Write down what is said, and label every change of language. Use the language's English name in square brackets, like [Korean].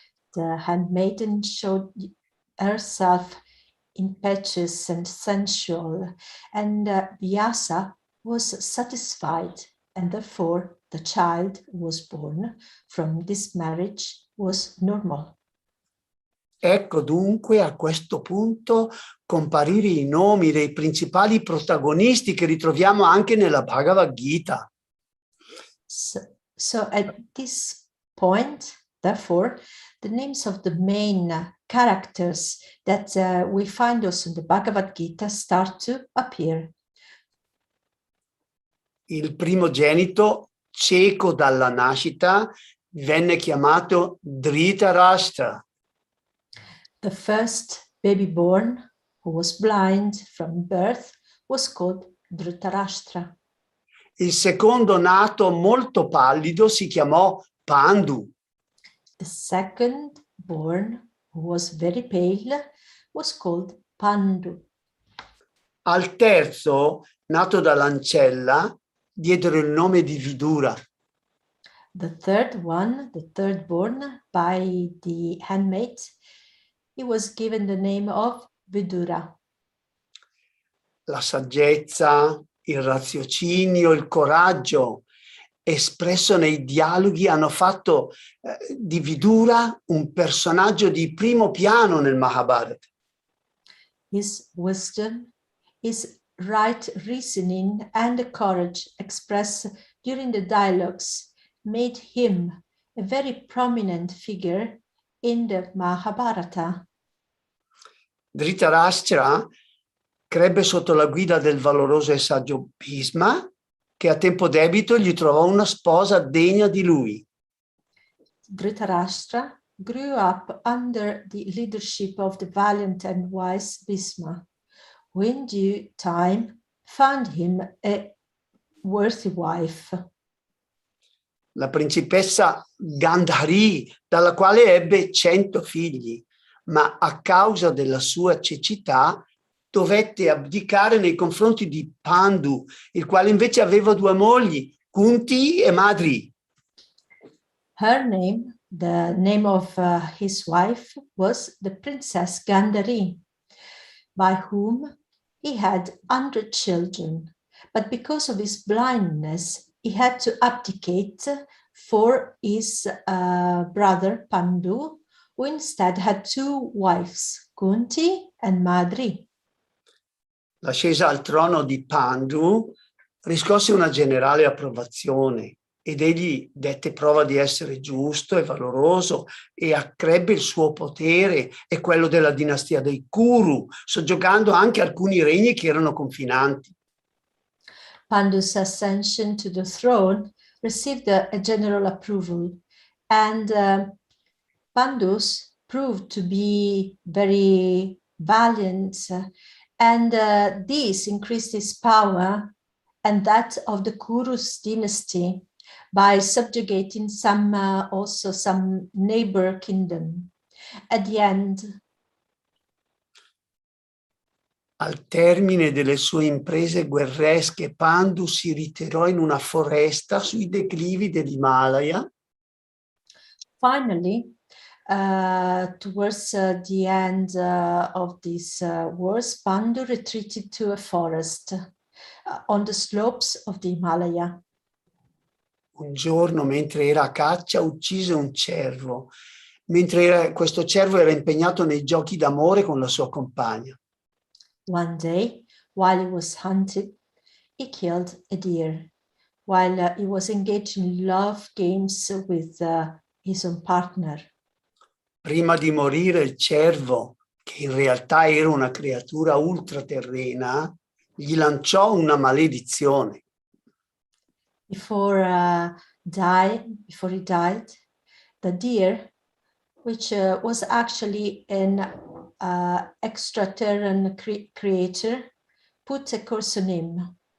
[English] The handmaiden showed herself impetuous and sensual, and Vyasa was satisfied, and therefore the child was born from this marriage was normal. [Italian] Ecco dunque a questo punto comparire i nomi dei principali protagonisti che ritroviamo anche nella Bhagavad Gita. [English] So at this point, therefore, the names of the main characters that we find also in the Bhagavad Gita start to appear. [Italian] Il primogenito, cieco dalla nascita, venne chiamato Dhritarashtra. [English] The first baby born, who was blind from birth, was called Dhritarashtra. [Italian] Il secondo nato molto pallido si chiamò Pandu. [English] The second born, who was very pale, was called Pandu. [Italian] Al terzo, nato dall'ancella, diedero il nome di Vidura. [English] The third one, the third born by the handmaid, he was given the name of Vidura. [Italian] La saggezza, il raziocinio, il coraggio espresso nei dialoghi hanno fatto di Vidura un personaggio di primo piano nel Mahabharata. [English] His wisdom, his right reasoning, and the courage expressed during the dialogues made him a very prominent figure in the Mahabharata. [Italian] Dhritarashtra crebbe sotto la guida del valoroso e saggio Bhisma, che a tempo debito gli trovò una sposa degna di lui. [English] Dhritarashtra grew up under the leadership of the valiant and wise Bhisma, who in due time found him a worthy wife. [Italian] la principessa Gandhari, dalla quale ebbe 100 figli, ma a causa della sua cecità dovette abdicare nei confronti di Pandu, il quale invece aveva 2 mogli, Kunti e Madri. [English] Her name, the name of his wife, was the Princess Gandhari, by whom he had 100 children. But because of his blindness, he had to abdicate for his brother Pandu, who instead had 2 wives, Kunti and Madri. [Italian] L'ascesa al trono di Pandu riscosse una generale approvazione ed egli dette prova di essere giusto e valoroso e accrebbe il suo potere e quello della dinastia dei Kuru, soggiogando anche alcuni regni che erano confinanti. [English] Pandu's ascension to the throne received a general approval, and Pandus proved to be very valiant, and this increased his power and that of the Kuru's dynasty by subjugating also some neighbor kingdom. At the end, [Italian] al termine delle sue imprese guerresche, Pandu si ritirò in una foresta sui declivi dell'Himalaya. [English] Finally, towards the end of these wars, Pandu retreated to a forest on the slopes of the Himalaya. [Italian] Un giorno, mentre era a caccia, uccise un cervo, questo cervo era impegnato nei giochi d'amore con la sua compagna. [English] One day, while he was hunted, he killed a deer, while he was engaged in love games with his own partner. [Italian] Prima di morire, il cervo, che in realtà era una creatura ultraterrena, gli lanciò una maledizione. [English] Before he died, the deer, which was actually an extraterrestrial creature, put a curse on him.